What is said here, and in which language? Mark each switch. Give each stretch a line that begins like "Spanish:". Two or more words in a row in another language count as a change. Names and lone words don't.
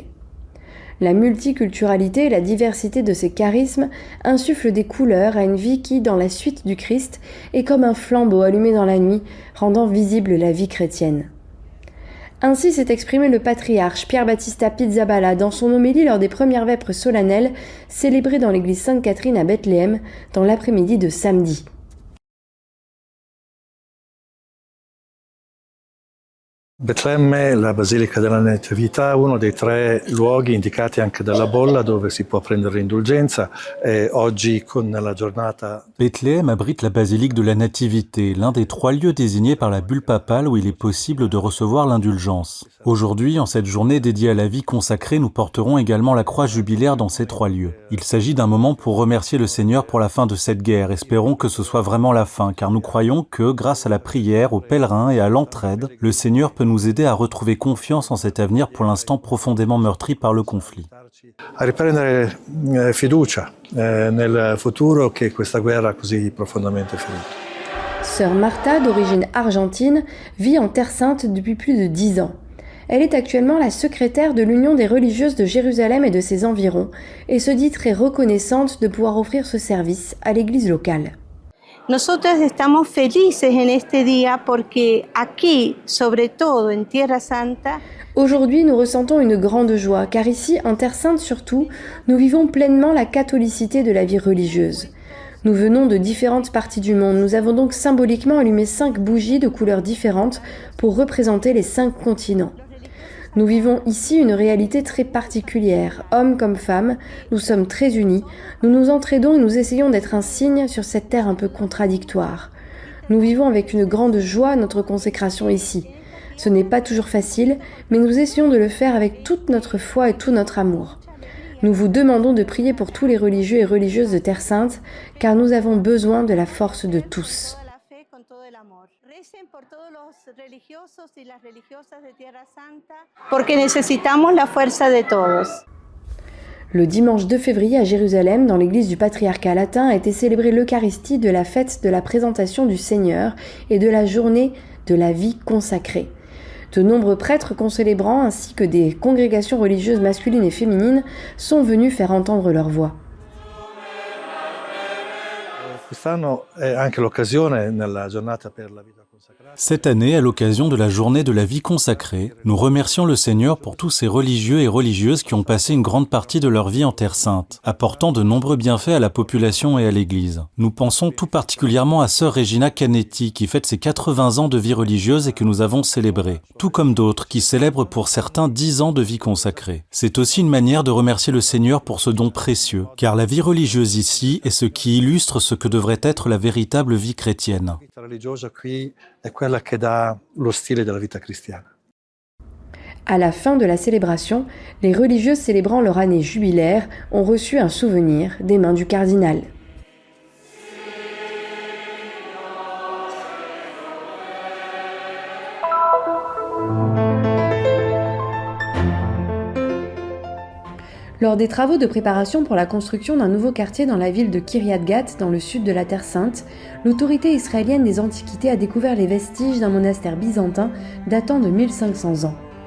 French: La multiculturalité et la diversité de ces charismes insufflent des couleurs à une vie qui, dans la suite du Christ, est comme un flambeau allumé dans la nuit, rendant visible la vie chrétienne. Ainsi s'est exprimé le patriarche Pierre Battista Pizzaballa dans son homélie lors des premières vêpres solennelles célébrées dans l'église Sainte-Catherine à Bethléem dans l'après-midi de samedi.
Italian: Betlemme, la Basilica della Natività, uno dei 3 luoghi indicati anche dalla bolla dove si può prendere indulgenza e oggi con la giornata.
French: Bethléem abrite la basilique de la Nativité, l'un des 3 lieux désignés par la bulle papale où il est possible de recevoir l'indulgence. Aujourd'hui, en cette journée dédiée à la vie consacrée, nous porterons également la croix jubilaire dans ces 3 lieux. Il s'agit d'un moment pour remercier le Seigneur pour la fin de cette guerre. Espérons que ce soit vraiment la fin, car nous croyons que, grâce à la prière, aux pèlerins et à l'entraide, le Seigneur peut nous aider à retrouver confiance en cet avenir pour l'instant profondément meurtri par le conflit.
Italian: A riprendere fiducia nel futuro che questa guerra così profondamente ferita.
French: Sœur Martha, d'origine argentine, vit en Terre Sainte depuis plus de 10 ans. Elle est actuellement la secrétaire de l'Union des religieuses de Jérusalem et de ses environs et se dit très reconnaissante de pouvoir offrir ce service à l'église locale.
Spanish: Nosotras estamos felices en este día porque aquí, sobre todo en Tierra Santa,
French: aujourd'hui, nous ressentons une grande joie, car ici, en Terre Sainte surtout, nous vivons pleinement la catholicité de la vie religieuse. Nous venons de différentes parties du monde, nous avons donc symboliquement allumé 5 bougies de couleurs différentes pour représenter les 5 continents. Nous vivons ici une réalité très particulière. Hommes comme femmes, nous sommes très unis. Nous nous entraidons et nous essayons d'être un signe sur cette terre un peu contradictoire. Nous vivons avec une grande joie notre consécration ici. Ce n'est pas toujours facile, mais nous essayons de le faire avec toute notre foi et tout notre amour. Nous vous demandons de prier pour tous les religieux et religieuses de Terre Sainte, car nous avons besoin de la force de tous.
Spanish: porque necesitamos la fuerza de todos.
French: Le dimanche 2 février à Jérusalem, dans l'église du patriarcat latin, a été célébrée l'Eucharistie de la fête de la présentation du Seigneur et de la journée de la vie consacrée. De nombreux prêtres concélébrants ainsi que des congrégations religieuses masculines et féminines sont venus faire entendre leur voix.
Italian: Quest'anno è anche l'occasione nella giornata per la vita consacrata.
French: Cette année, à l'occasion de la journée de la vie consacrée, nous remercions le Seigneur pour tous ces religieux et religieuses qui ont passé une grande partie de leur vie en Terre Sainte, apportant de nombreux bienfaits à la population et à l'Église. Nous pensons tout particulièrement à sœur Regina Canetti qui fête ses 80 ans de vie religieuse et que nous avons célébrée, tout comme d'autres qui célèbrent pour certains 10 ans de vie consacrée. C'est aussi une manière de remercier le Seigneur pour ce don précieux, car la vie religieuse ici est ce qui illustre ce que devrait être la véritable vie chrétienne.
Italian: La vita religiosa qui è quella che dà lo stile della vita cristiana.
French: À la fin de la célébration, les religieuses célébrant leur année jubilaire ont reçu un souvenir des mains du cardinal. Lors des travaux de préparation pour la construction d'un nouveau quartier dans la ville de Kiryat Gat, dans le sud de la Terre Sainte, l'autorité israélienne des Antiquités a découvert les vestiges d'un monastère byzantin datant de 1500 ans.